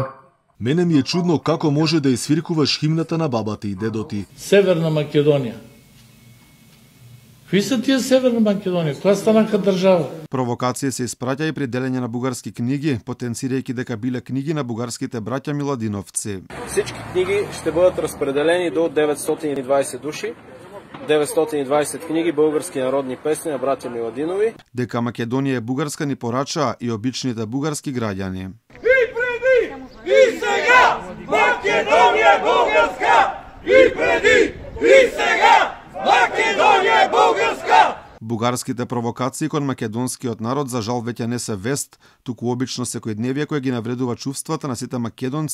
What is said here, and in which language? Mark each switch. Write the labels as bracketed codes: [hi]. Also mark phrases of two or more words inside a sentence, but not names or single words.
[bg] Мене ми е чудно како може да изсвиркуваш химната на бабата и дедоти. Северна Македонија. [mk] Кои се тие Северна Македонија? Која станаха држава? Провокација се испраќа и при делење на бугарски книги, потенцирајќи дека биле книги на бугарските браќа Миладиновци. [bg] Всички книги ще бъдат разпределени до 920 души. 920 книги български народни песни на браќа Миладинови. [mk] Дека Македонија е бугарска ни порача и обичните бугарски граѓани. [bg] И преди, и сега, Македонија е бугарска! И преди, и сега, Македонија е бугарска! [mk] Бугарските провокации кон македонскиот народ за жал веќе не се вест, туку обично секојдневие кој ги навредува чувствата на сите македонци.